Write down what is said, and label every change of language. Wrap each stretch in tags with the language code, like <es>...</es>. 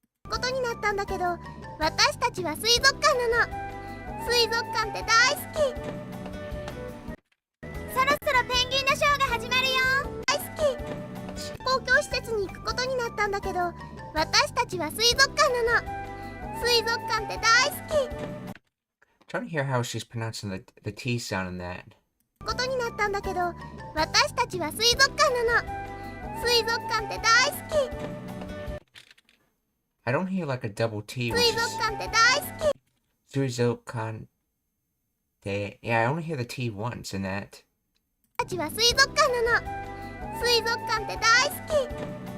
<ja>ことになったんだけど、私たちは水族館なの。水族館って大好き。そろそろペンギンのショーが始まるよ。大好き。公共施設に行くことになったんだけど、私たちは水族館なの。水族館って大好き。</ja> <en>Trying to hear how she's pronouncing the T sound in that.</en> <ja>ことになったんだけど、私たちは水族館なの。水族館って大好き。</ja> <en>I don't hear like a double T.</en> <ja>水族館って大好き。 Suizokan.</ja> <en>Yeah, I only hear the T once in that.</en> <ja>たちは水族館なの。水族館って大好き。</ja>